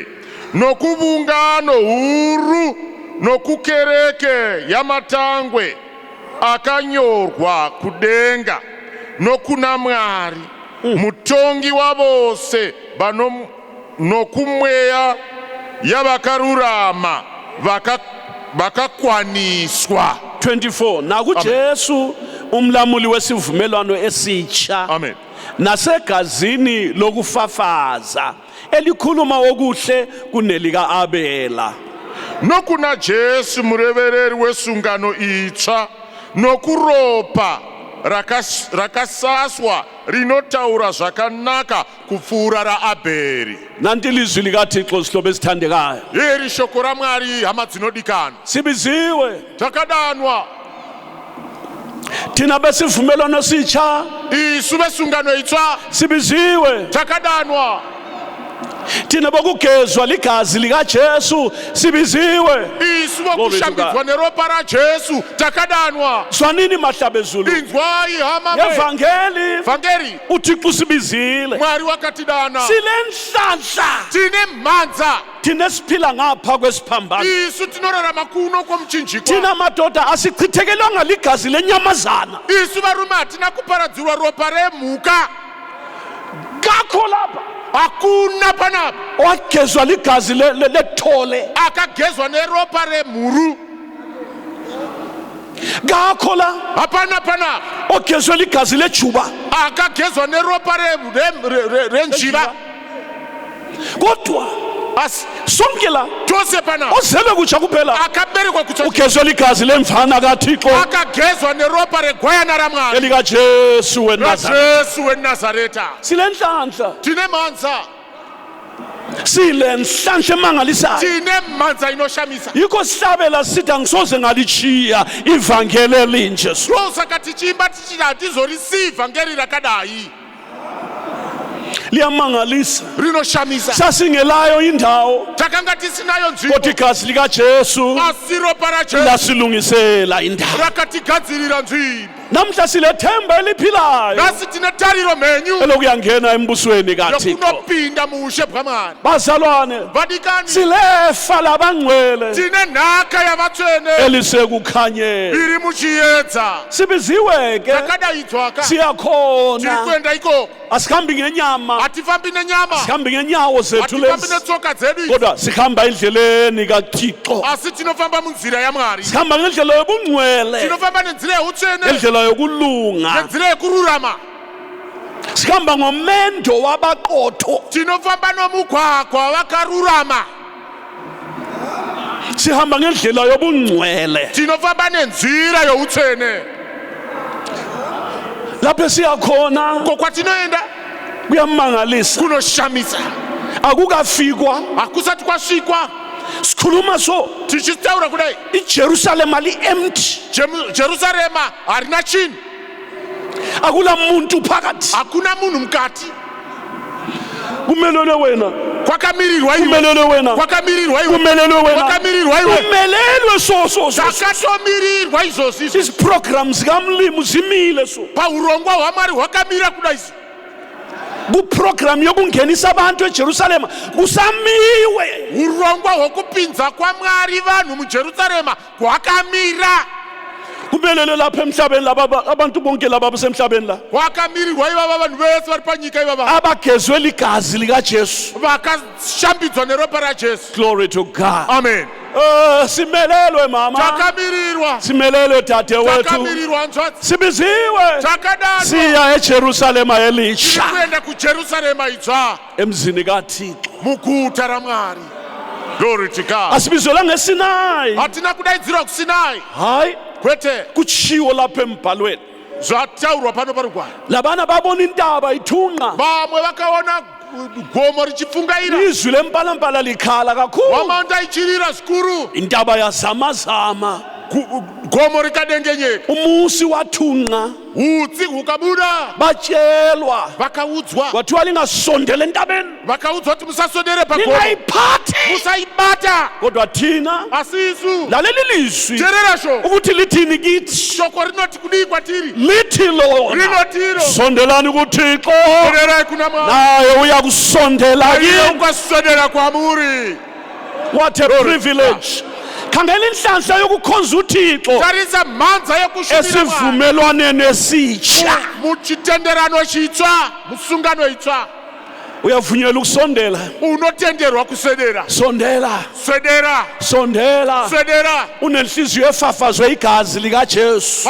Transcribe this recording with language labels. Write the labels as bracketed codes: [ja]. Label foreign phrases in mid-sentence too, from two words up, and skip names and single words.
[sn] Nokubungano huru nokukereke yamatangwe akanyorwa kudenga nokuna Mwari mutongi wavose nokumweya yavakarurama vakakwaniswa. 24. [nd] nakuJesu umlamuli wesivumelwano esitsha. Amen. Nasegazini lokufafaza elikhuluma okuhle kunelika Abela. [sn] Nokuna Jesu murevereri wesungano itsva nokuropa rakasaswa rinotaura zvakanaka kupfuura raAbheri. [nd] Nanti ilizwi likaThixo sihlobo esithandekayo. [sn] Iri shoko raMwari hama dzinodikana. [nd] Sibiziwe [sn] Takadanwa [nd] thina besivumelwano sitsha. [sn] isu besungano itsva [nd] Sibiziwe [sn] takadanwa [nd] thina bokugezwa ligazi likaJesu. Sibiziwe [sn] isu bokushambidzwa neropa raJesu takadanwa. [nd] zwanini mahlaba ezulu. [sn] Inzwai hama [nd] Evangeli uThixo usibizile. [sn] Mwari wakatidana. [nd] Silenhlanhla [sn] Tine mhanza [nd] thina siphila ngapha kwesiphambano. [sn] isu tinorarama kuno komchinjikwa. [nd] Thina madoda asichithekelwanga ligazi lenyamazana. [sn] Isu varume hatina kuparadzirwa ropa remhuka. [nd] Ngakho lapha [sn] Hakuna panapa [nd] wagezwa ligazi lethole. [sn] akagezwa neropa remhuru. [nd] Ngakho la [sn] Hapana panapa [nd] ogezwe ligazi lejuba. [sn] akagezwa neropa renjiva. [nd] Kodwa [sn] Asi [nd] sonke la [sn] tose panapa [nd] ozelwe kutsha kuphela [sn] akaberekwa kutsha [nd] ugezwe ligazi lemfana kaThixo [sn] akagezwa neropa regwayana raMwari [nd] elikaJesu weNazaretha. [sn] Jesu weNazareta. [nd] Silenhlanhla [sn] Tine mhanza [nd] silenhlanhla emangalisayo. [sn] tine mhanza inoshamisa. [nd] Yikho sihlabela sithi angisoze ngalichiya ivangeli elinje. [sn] Saka tichimba tichiti hatizorisiva ngeri rakadai. [nd] liyamangalisa [sn] rinoshamisa [nd] sasingelayo indawo [sn] takanga tisinayo [nd] kodwa [sn] nzvimbo [nd] igazi likaJesu [sn] asi ropa rajesu [nd] lasilungisela indawo [sn] rakatigadzirira nzvimbo. [nd] namhla silethemba eliphilayo [sn] Nhasi tine tariro mhenyu [nd] elokuyangena embusweni kaThixo [sn] yokunopinda muushe bwaMwari. [nd] bazalwane [sn] Vadikani, [nd] silefa labangcwele [sn] tine nhaka yavatsvene [nd] elisekukhanyeni [sn] iri muchiedza. [nd] sibiziwe ke [sn] Takadaidzwa ka, tiri [nd] siyakhona [sn] kuenda ikoko. [nd] asihambi ngenyama [sn] Hatifambi nenyama, [nd] sihambi ngenyawo zethu [sn] hatifambi [nd] lezi [sn] netsoka dzedu idzi, [nd] kodwa sihamba endleleni kaThixo [sn] asi tinofamba munzira yaMwari. [nd] sihamba ngendlela yobungcwele [sn] Tinofamba nenzira yeutsvene, [nd] ngendlela yokulunga [sn] nenzira yekururama. [nd] sihamba ngomendo wabaqotho [sn] Tinofamba nomugwagwa wavakarurama. [nd] sihamba ngendlela yobungcwele [sn] Tinofamba nenzira yeutsvene. [nd] lapho siyakhona [sn] Ko kwatinoenda [nd] kuyamangalisa [sn] kunoshamisa. [nd] akukafikwa [sn] Hakusati kwasvikwa [nd] sikhuluma so [sn] tichitaura kudai, [nd] iJerusalem li-empty [sn] Jerusarema harina chinhu, [nd] akula muntu phakathi [sn] hakuna munhu mukati. [nd] kumelelwe wena [sn] Kwakamirirwa iwe, [nd] kumelelwe wena [sn] kwakamirirwa iwe, [nd] kumelelwe wena [sn] kwakamirirwa iwe. [nd] kumelelwe so [sn] Takatomirirwa izvozvi. [nd] isi program zikamlimu zimile so [sn] Paurongwa hwaMwari hwakamira kudai. [nd] kuprogram yokungenisa abantu eJerusalema kusamiwe [sn] Urongwa hwokupinza kwaMwari vanhu muJerusarema hwakamira. [nd] kumelele lapha emhlabeni laba abantu bonke laba basemhlabeni la [sn] Hwakamirirwa ivava vanhu vese vari panyika ivava [nd] abagezwe ligazi likaJesu [sn] vakashambidzwa neropa raJesu. [en] glory to God Amen. [nd] simelelwe mama [sn] Takamirirwa, [nd] simelelwe dade wethu [sn] takamirirwa nzvadzi, [nd] sibiziwe [sn] takadanwa. [nd] siya eJerusalema [sn] Tiri [nd] elisha [sn] kuenda kuJerusarema idzva, [nd] emzini kaThixo [sn] muguta raMwari. [en] Glory to God. [nd] asibizelwa ngeSinayi [sn] Hatina kudaidzirwa kuSinai, [nd] hayi [sn] kwete [nd] kutshiwo lapha embhalweni [sn] zvataurwa pano parugwaro. [nd] labana babona intaba ithunqa [sn] Vamwe vakaona gomo richifungaira, [nd] izwi lempalambala likhala kakhulu [sn] wamaonda ichirira zvikuru, [nd] intaba yazamazama [sn] gomo rikadengenyeka, [nd] umusi wathunqa [sn] utsi hukabuda. [nd] batyelwa [sn] Vakaudzwa, [nd] kwathiwa lingasondele entabeni [sn] vakaudzwa kuti musasondere pagomo, [nd] lingayiphathi [sn] musaibata. [nd] kodwa thina [sn] Asi isu [nd] laleli lizwi [sn] terera shoko, [nd] ukuthi lithini kithi [sn] shoko rinoti kudii kwatiri, [nd] lithi lona [sn] rinotiro [nd] sondelani kuThixo [sn] tererai kuna Mwari, [nd] naye uya kusondela [sn] iye [nd] kini [sn] ukasondera kwamuri. [en] what a privilege [nd] khangela inhlanhla yokukhonza uThixo [sn] Tarisa mhanza yekushumira Mwari [nd] esivumelwaneni esitsha [sn] muchitenderano chitsva, musungano itsva. [nd] uyavunyelwa ukusondela [sn] Unotenderwa kuswedera, [nd] sondela [sn] swedera, [nd] sondela [sn] swedera. [nd] unenhliziyo efafazwe igazi likaJesu